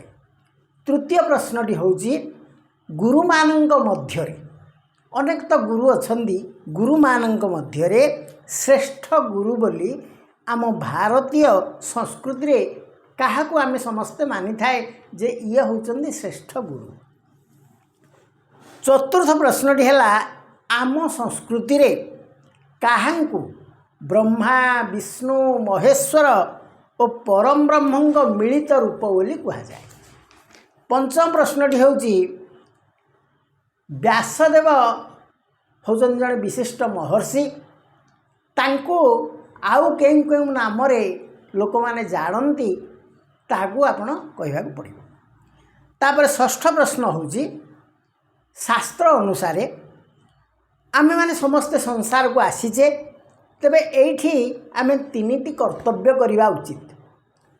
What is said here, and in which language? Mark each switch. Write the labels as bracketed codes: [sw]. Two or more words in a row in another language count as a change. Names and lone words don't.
[or] ତୃତୀୟ ପ୍ରଶ୍ନଟି ହେଉଛି, ଗୁରୁ ମାନଙ୍କ ମଧ୍ୟ ରେ ଅନେକ ତ ଗୁରୁ ଅଛନ୍ତି, ଗୁରୁ ମାନଙ୍କ ମଧ୍ୟ ରେ ଶ୍ରେଷ୍ଠ ଗୁରୁ ବୋଲି ଆମ ଭାରତୀୟ ସଂସ୍କୃତି ରେ କାହା କୁ ଆମେ ସମସ୍ତେ ମାନି ଥାଉ ଯେ ଏ ହେଉଛନ୍ତି ଶ୍ରେଷ୍ଠ ଗୁରୁ। ଚତୁର୍ଥ ପ୍ରଶ୍ନଟି ହେଲା, ଆମ ସଂସ୍କୃତି ରେ କାହାଙ୍କୁ ବ୍ରହ୍ମା ବିଷ୍ଣୁ ମହେଶ୍ୱର ଓ ପରମ ବ୍ରହ୍ମଙ୍କ ମିଳିତ ରୂପ ବୋଲି କୁହା ଯାଏ। ପଞ୍ଚମ ପ୍ରଶ୍ନଟି ହେଉଛି, ବ୍ୟାସଦେବ ହେଉଛନ୍ତି ଜଣେ ବିଶିଷ୍ଟ ମହର୍ଷି, ତାଙ୍କୁ ଆଉ କେଉଁ କେଉଁ ନାମ ରେ ଲୋକ ମାନେ ଜାଣନ୍ତି ତାକୁ ଆପଣ କହିବା କୁ ପଡ଼ିବ। ତାପରେ ଷଷ୍ଠ ପ୍ରଶ୍ନ ହେଉଛି, ଶାସ୍ତ୍ର ଅନୁସାରେ ଆମେ ମାନେ ସମସ୍ତ ସଂସାର କୁ ଆସିଛେ, ତେବେ ଏଠି ଆମେ ତିନିଟି କର୍ତ୍ତବ୍ୟ କରିବା ଉଚିତ।